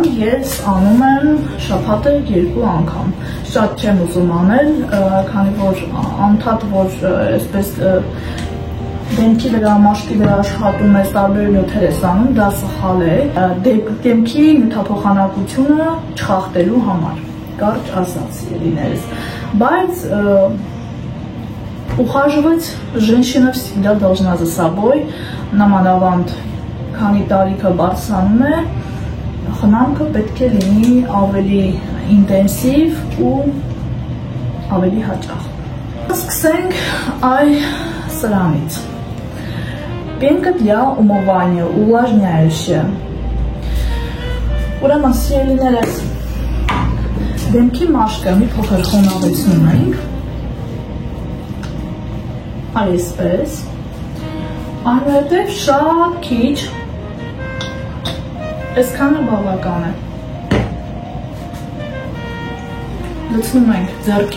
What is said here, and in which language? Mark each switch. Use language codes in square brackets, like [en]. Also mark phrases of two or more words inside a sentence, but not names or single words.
[hy] ես անում եմ շաբաթը 2 անգամ։ Շատ չեմ ուզում անել, քանի որ անդադ որ այսպես դեմքի վրա, մաշկի վրա աշխատում ես, տարբեր նյութեր ես անում, դա սխալ է, դեմքի նյութափոխանակությունը չխախտելու համար, կարճ ասած սիրելիներս, բայց [ru] ухаживать женщина всегда должна за собой, [hy] նամանավանդ քանի տարիքը բարձրանում է, խնամքը պետք է լինի ավելի ինտենսիվ ու ավելի հաճախ։ Սկսենք այ սրանից։ [ru] Пенка для умывания, увлажняющая. [hy] Ուրեմն սիրելիներս, դեմքի մաշկը մի փոքր խոնավեցնում ենք, այսպես, այնուհետև շատ քիչ, այսքանը բավական է, լցնում ենք ձեռքի